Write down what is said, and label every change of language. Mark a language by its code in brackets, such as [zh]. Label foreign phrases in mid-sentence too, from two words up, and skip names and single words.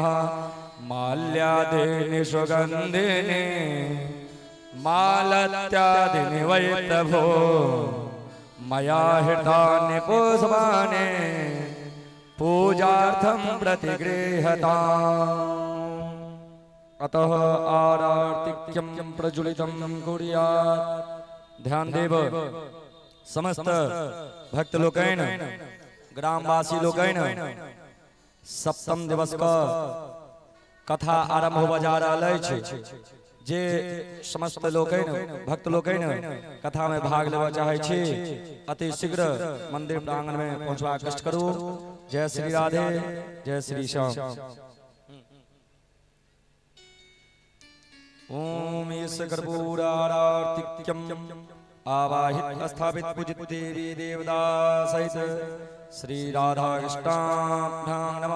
[sa] माल्यादिनि सुगन्धिनि मालत्यादिनि वै प्रभो मया हृतानि पुष्पाणि पूजार्थं प्रतिगृह्यताम्। अतः आरार्तिक्यं प्रज्वलितं कुर्यात्। [mai] ध्यान देव समस्त भक्त लोकैन ग्रामवासी लोकैन सप्तम दिवस का कथा आरंभ होबा जा रहल अछि। जे समस्त लोकैन भक्त लोकैन कथा में भाग लेवा चाहे छी अति शीघ्र मंदिर प्रांगण में पहुंचवा कष्ट करू। [sa] जय श्री राधे जय श्री श्याम। ओम ईश कर्पूरारार्तिक्यम आवाहित स्थापित पूजित देवी देवता सहित श्री राधा कृष्णाभ्यां नमः।